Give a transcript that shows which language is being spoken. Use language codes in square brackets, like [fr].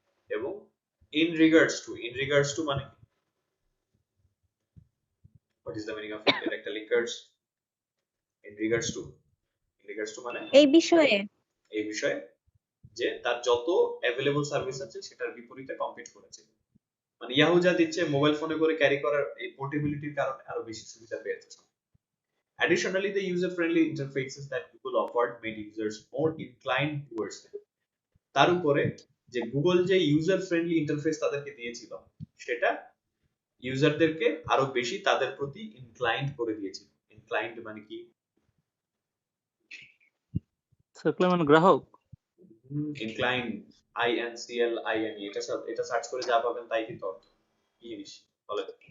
[en] এবং in regards to মানে what is the meaning of it? [bn] এটা একটা লিঙ্কার্স। ইন রিগার্ডস টু মানে এই বিষয়ে যে তার যত অ্যাভেলেবল সার্ভিস আছে সেটার বিপরীতে কম্পিট করেছে। মানে ইয়াহু যা দিচ্ছে মোবাইল ফোনে করে ক্যারি করার এই পোর্টেবিলিটির কারণে আরো বেশি সুবিধা পেয়েছে। [en] Additionally, the user-friendly interfaces that Google offered made users more inclined towards them. [bn] তার উপরে যে গুগল যে ইউজার ফ্রেন্ডলি ইন্টারফেস তাদেরকে দিয়েছিল, সেটা ইউজারদেরকে আরো বেশি তাদের প্রতি ইনক্লাইন্ড করে দিয়েছিল। ইনক্লাইন্ড মানে কি? মানে গ্রাহক। ইনক্লাইন্ড, INCLINE, এটা সার্চ করে যা পাবেন তাই কিন্তু অর্থ। কি জিনিস বলে?